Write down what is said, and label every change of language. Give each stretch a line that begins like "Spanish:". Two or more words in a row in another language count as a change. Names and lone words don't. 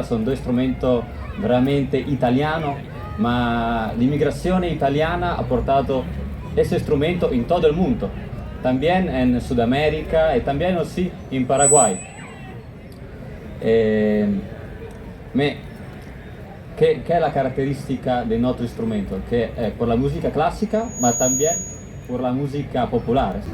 Italian: sono due strumenti veramente italiani, ma l'immigrazione italiana ha portato questo strumento in tutto il mondo,
Spanish: también en Sudamérica e también aussi in Paraguay. ¿Qué es la característica del
Italian: nostro strumento?
Spanish: Que es por la música clásica, ma también por la música popular.